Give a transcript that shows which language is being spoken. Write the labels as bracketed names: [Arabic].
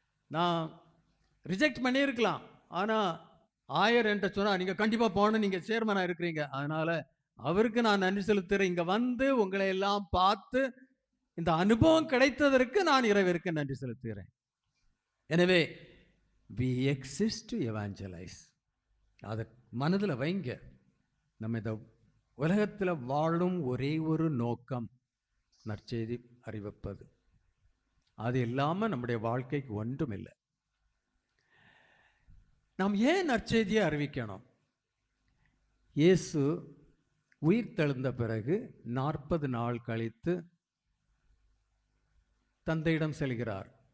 [Tamil] நான் ரிஜெக்ட் பண்ணியிருக்கலாம், ஆனால் ஆயர் என்கிட்ட சொன்னால் நீங்கள் கண்டிப்பாக போகணும், நீங்கள் சேர்மனாக இருக்கிறீங்க, அதனால் அவருக்கு நான் நன்றி செலுத்துகிறேன். இங்கே வந்து உங்களை எல்லாம் பார்த்து இந்த அனுபவம் கிடைத்ததற்கு நான் இறைவருக்கு நன்றி செலுத்துகிறேன். எனவே [English] we exist to evangelize. [Tamil] அதை மனதில் வைங்க. நம்ம இந்த உலகத்தில் வாழும் ஒரே ஒரு நோக்கம் நற்செய்தி அறிவிப்பது. அது இல்லாமல் நம்முடைய வாழ்க்கைக்கு ஒன்றும் இல்லை. நாம் ஏன் நற்செய்தியை அறிவிக்கணும்? இயேசு உயிர் தெழுந்த பிறகு 40 நாள் கழித்து தந்தையிடம் செல்கிறார்.